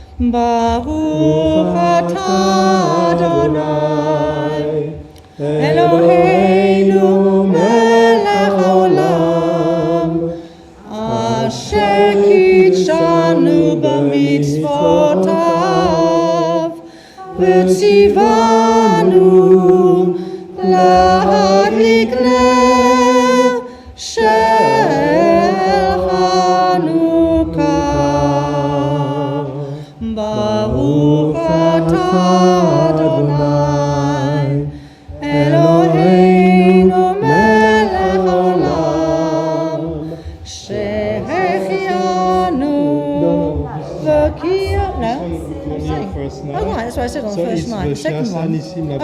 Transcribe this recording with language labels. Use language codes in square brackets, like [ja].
[he] Baruch atah Adonai Eloheinu melech haolam asher kitshanu b'mitzvotav v'tzivanu להדליק נר של חנוכה. ברוך אתה אדוני אלוהינו מלך העולם שהחיינו וקיימנו. [en] Oh right, that's what I said on the first night. The second one.